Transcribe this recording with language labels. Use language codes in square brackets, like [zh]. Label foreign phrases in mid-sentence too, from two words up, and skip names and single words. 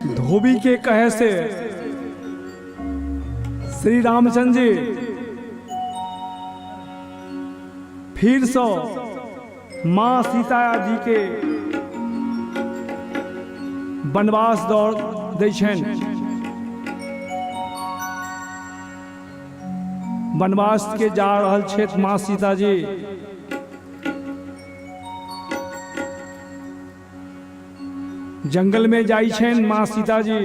[mai] धोबी के कहे से श्री रामचंद्र जी फिर सो माँ सीता जी के वनवास दौड़ दै छनि। वनवास के जा रहल छथि माँ सीता जी। जंगल में जाइ छनि माँ सीता जी।